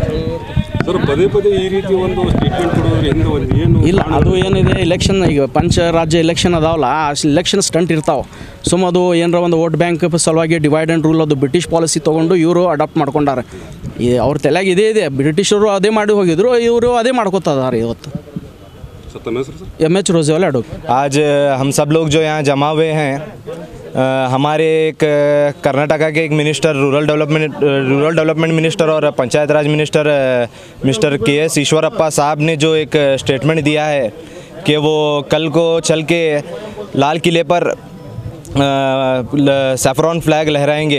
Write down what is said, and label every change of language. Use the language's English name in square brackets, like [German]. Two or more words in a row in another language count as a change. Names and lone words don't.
[Kannada] ಸರ್, ಪದೇ ಪದೇ ಈ ರೀತಿ ಒಂದು ಸ್ಟೇಟ್ಮೆಂಟ್ ಕೊಡೋದ್ರಿಂದ ಒಂದು ಏನು ಇಲ್ಲ, ಅದು ಏನಿದೆ ಎಲೆಕ್ಷನ್ ಈಗ ಪಂಚರಾಜ್ಯ ಎಲೆಕ್ಷನ್ ಅದಾವಲ್ಲ, ಆ [English] election stunt [Kannada] ಇರ್ತಾವೆ. ಅದು ಏನರ ಒಂದು [English] vote bank [Kannada] ಸಲುವಾಗಿ [English] divide and rule [Kannada] ಅದು [English] British policy [Kannada] ತೊಗೊಂಡು ಇವರು ಅಡಾಪ್ಟ್ ಮಾಡ್ಕೊಂಡಾರೆ. ಅವ್ರ ತಲೆಯಾಗ ಇದೆ ಬ್ರಿಟಿಷರು ಅದೇ ಮಾಡಿ ಹೋಗಿದ್ರು, ಇವರು ಅದೇ ಮಾಡ್ಕೊತಿದ್ದಾರೆ ಇವತ್ತು. [Hindi] MH रोजेवाला एडवोकेट। आज हम सब लोग जो यहाँ जमा हुए हैं, हमारे एक कर्नाटका के एक [English] minister rural development minister [Hindi] और पंचायत राज [English] minister mister [Hindi] KS ईश्वरप्पा साहब ने जो एक स्टेटमेंट दिया है कि वो कल को चल के लाल किले पर [English] saffron flag [Hindi] लहराएंगे।